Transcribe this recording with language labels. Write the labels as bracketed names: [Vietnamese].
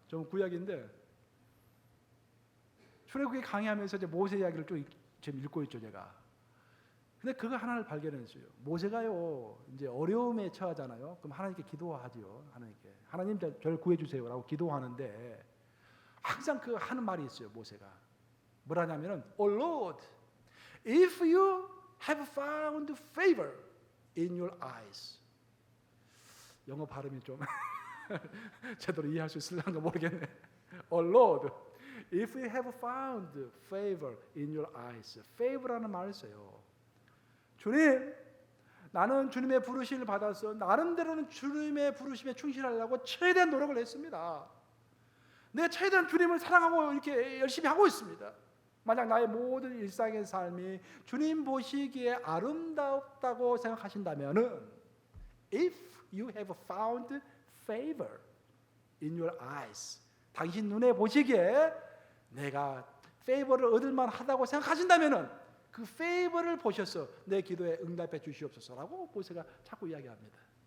[Korean] 좀 구약인데 출애굽기 강의하면서 이제 모세 이야기를 좀 지금 읽고 있죠 제가. 근데 그거 하나를 발견했어요. 모세가요 이제 어려움에 처하잖아요. 그럼 하나님께 기도하지요. 하나님께 하나님 저를 구해주세요라고 기도하는데 항상 그 하는 말이 있어요. 모세가 뭐라냐면은 [English] Oh Lord, if you have found favor in your eyes. [Korean] 영어 발음이 좀 제대로 이해할 수 있을런가 모르겠네. [English] Oh Lord, if you have found favor in your eyes. [Korean] favor라는 말을 써요. 주님, 나는 주님의 부르심을 받아서 나름대로는 주님의 부르심에 충실하려고 최대한 노력을 했습니다. 내가 최대한 주님을 사랑하고 이렇게 열심히 하고 있습니다. 만약 나의 모든 일상의 삶이 주님 보시기에 아름답다고 생각하신다면은 [English] if you have found favor in your eyes, [Korean] 당신 눈에 보시기에 내가 favor를 얻을 만하다고 생각하신다면은 그 페이버를 보셔서 내 기도에 응답해 주시옵소서라고 모세가 자꾸 이야기합니다.